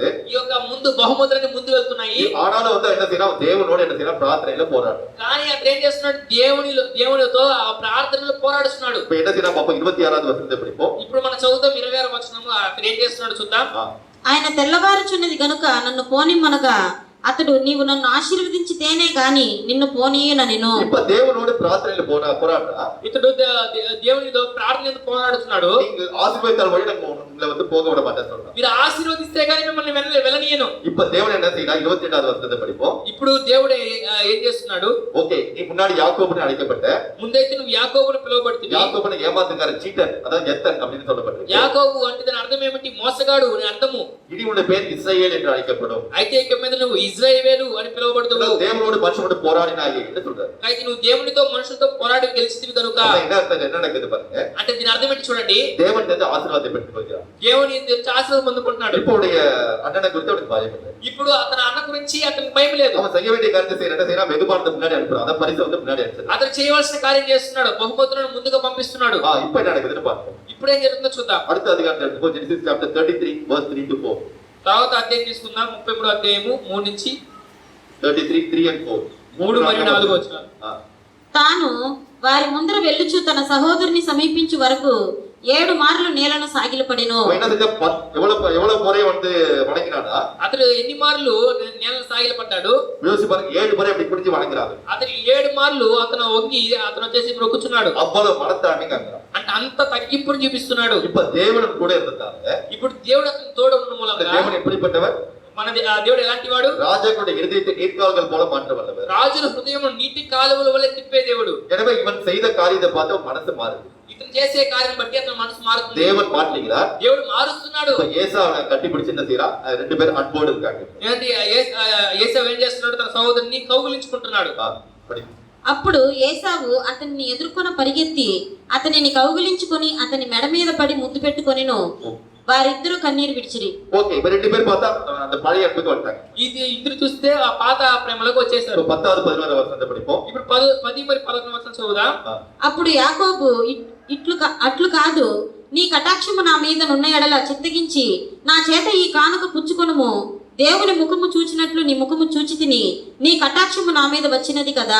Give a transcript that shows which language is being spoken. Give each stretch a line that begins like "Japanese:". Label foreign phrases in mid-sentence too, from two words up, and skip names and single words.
Telugu: ఈ యొక్క ముందు బహుమతులన్నీ ముందు వెళ్తున్నాయి.
Tamil: ஆனாலும் வந்து என்ன செய்யறான், தேவனோட என்ன செய்யறான், பிரார்த்தனையில போராடும்.
Telugu: కానీ అతను ఏం చేస్తున్నాడు, దేవునితో ఆ ప్రార్థనలో పోరాడుతున్నాడు.
Tamil: இப்ப என்ன செய்யறான் பாப்போம், 26வது వచనం படிப்போம்.
Telugu: ఇప్పుడు మనం చదువుతాం 26వ వచనము. అతను ఏం చేస్తున్నాడు చూద్దాం. ఆయన తెల్లవారుచున్నది గనుక నన్ను పోనిమ్మనగా అతడు నీవు నన్ను ఆశీర్వదించితేనే గాని నిన్ను పోనీయనెను.
Tamil: இப்ப தேவனோட பிரார்த்தனையில போராடுறா.
Telugu: ఇతడు దేవునితో ప్రార్థనలో పోరాడుతున్నాడు.
Tamil: நீங்க ஆசீர்வதித்தால் வழி நான் உங்களை வந்து போக விட மாட்டேன்னு சொல்றான்.
Telugu: మీరు ఆశీర్వదిస్తే గాని మిమ్మల్ని వెళ్ళనీయను.
Tamil: இப்ப தேவன் என்ன செய்யறான், 28வது வசனத்தை படிப்போம்.
Telugu: ఇప్పుడు దేవుడు ఏం చేస్తున్నాడు,
Tamil: ஓகே, நீ முன்னாடி யாக்கோபுன்னு அழைக்கப்பட்ட,
Telugu: ముందైతే నువ్వు యాకోబును పిలువబడుతుంది.
Tamil: யாக்கோபுன்னு ஏமாத்துக்கார சீட்டர், அதாவது எத்தன் அப்படின்னு சொல்லப்பட்டிருக்கு.
Telugu: యాకోబు అంటే దాని అర్థం ఏమిటి, మోసగాడు అని అర్థము.
Tamil: இனி உன்னுடைய பேர் இஸ்ரவேல் என்று அழைக்கப்படும்.
Telugu: అయితే ఇక మీద నువ్వు ఇజ్రాయేలు అని పిలువబడుతున్నావు.
Tamil: தேவனோடு மனுஷனோடு போராடினாயே என்று சொல்றாரு.
Telugu: అయితే నువ్వు దేవునితో మనుషులతో పోరాడి గెలిచితివి కనుక.
Tamil: என்ன అర్థం, என்ன நடக்குது பாருங்க.
Telugu: అంటే దీని అర్థం ఏంటి చూడండి,
Tamil: தேவன் வந்து ஆசீர்வாதத்தை பெற்றுக்கொள்கிறார்.
Telugu: దేవుని నుంచి ఆశీర్వాదం పొందుకుంటున్నాడు.
Tamil: இப்போ உடைய அண்ணனை குறித்து அவனுக்கு பயம் இல்லை.
Telugu: ఇప్పుడు అతని అన్న గురించి అతనికి భయం లేదు.
Tamil: அவன் செய்ய வேண்டிய காரியத்தை செய்யறான், வெகுமானத்தை முன்னாடி அனுப்புறான், அதான் பரிசு வந்து முன்னாடி அனுப்புறான்.
Telugu: అతను చేయవలసిన కార్యం చేస్తున్నాడు, బహుమతులను ముందుగా పంపిస్తున్నాడు.
Tamil: இப்ப என்ன நடக்குதுன்னு பாருங்க.
Telugu: ఇప్పుడు ఏం జరుగుతుందో చూద్దాం.
Tamil: அடுத்த அதிகாரத்தை எடுத்துக்கோ,
English: Genesis chapter 33 verse 3 to 4.
Telugu: తర్వాత అధ్యాయం తీసుకుందాం, 33వ అధ్యాయము 3 నుంచి
English: 33 3 and 4.
Telugu: 3 మరియు 4 వచనాలు. తాను వారి ముందర వెళ్ళుచు తన సహోదరుని సమీపించు వరకు 7 మార్లు నేలను సాగిలపడెను.
Tamil: என்ன செஞ்சா எவ்வளவு முறை வந்து வணங்கினானா,
Telugu: అతడు ఎన్ని మార్లు నేలను సాగిలపడ్డాడు,
Tamil: யோசிச்சு பாருங்க, 7 முறை அப்படி பிடிச்சு வணங்குறாங்க.
Telugu: అతను 7 మార్లు అతను వంగి అతను వచ్చేసి మొక్కుచున్నాడు.
Tamil: அவ்வளவு மனத்தாழ்மைங்க அங்க.
Telugu: అంటే అంత తగ్గింపుని చూపిస్తున్నాడు.
Tamil: இப்ப தேவனும் கூட இருந்தாங்க.
Telugu: ఇప్పుడు దేవుడు అతను తోడు ఉన్న మూలంగా
Tamil: தேவன் எப்படிப்பட்டவர்,
Telugu: మన దేవుడు ఎలాంటి వాడు,
Tamil: ராஜாக்களுடைய இருதயத்தை நீர்க்கால்கள் போல மாற்ற வல்லவர்.
Telugu: రాజుల హృదయం నీటి కాలువల వలె తిప్పే దేవుడు.
Tamil: எனவே இவன் செய்த காரியத்தை பார்த்து மனசு மாறுது.
Telugu: ఇతను చేసే కార్యం బట్టి అతని మనసు మారుతుంది.
Tamil: தேவன் மாற்றுகிறார்,
Telugu: దేవుడు మారుస్తున్నాడు.
Tamil: ஏசாவை கட்டி பிடிச்சு என்ன செய்யறான், 2 பேரும் அன்போடு இருக்காங்க.
Telugu: ఏంటి ఏశావు ఏం చేస్తున్నాడు, తన సహోదరుని కౌగిలించుకుంటున్నాడు. అప్పుడు ఏశావు అతన్ని ఎదుర్కొన పరిగెత్తి అతనిని కౌగిలించుకొని అతని మెడ మీద పడి ముద్దు పెట్టుకొనెను. వారిద్దరూ కన్నీరు విడిచిరి. ఓకే,
Tamil: இப்ப 2 பேர் பார்த்தா அந்த பழைய அன்புக்கு வந்துட்டாங்க.
Telugu: ఇది ఇద్దరు చూస్తే ఆ పాత ప్రేమలోకి వచ్చేసారు.
Tamil: 10வது 11வது వచనం படிப்போம்.
Telugu: ఇప్పుడు 10 మరియు 11 వచనం చదువుదాం. అప్పుడు యాకోబు అట్లు కాదు, నీ కటాక్షము నా మీద నున్న ఎడల చిత్తగించి నా చేత ఈ కానుక పుచ్చుకొనుము, దేవుని ముఖము చూచినట్లు నీ ముఖము చూచి తిని నీ కటాక్షము నా మీద వచ్చినది కదా.